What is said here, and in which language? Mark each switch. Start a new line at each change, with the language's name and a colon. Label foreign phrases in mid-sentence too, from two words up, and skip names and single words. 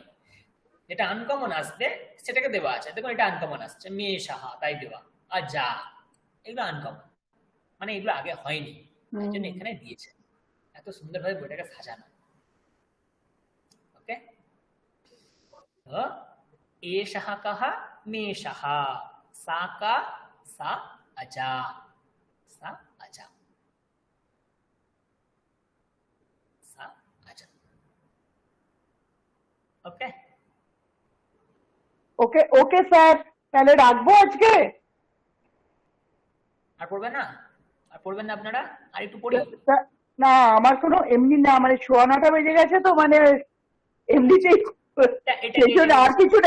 Bangla: যেটা আনকমন আসবে সেটাকে দেওয়া আছে। দেখুন এটা আনকমন আসছে, মেয়ে সাহা তাই দেওয়া, আর যা, এগুলো আনকমন, মানে এগুলো আগে হয়নি, তাই জন্য এখানে দিয়েছে। এত সুন্দরভাবে বইটাকে সাজানো। ওকে, তো
Sanskrit: एषः कः? मेषः। सा का? सा अजा, सा अजा, सा अजा।
Bangla: ओके ওকে ওকে স্যার, তাহলে রাখবো আজকে। আর পড়বেন না? আর পড়বেন না আপনারা? আর একটু পড়ি। না আমার কোনো এমনি না, মানে 9:15 বেজে গেছে তো, মানে এমনিতেই সেই জন্য আর কিছু না।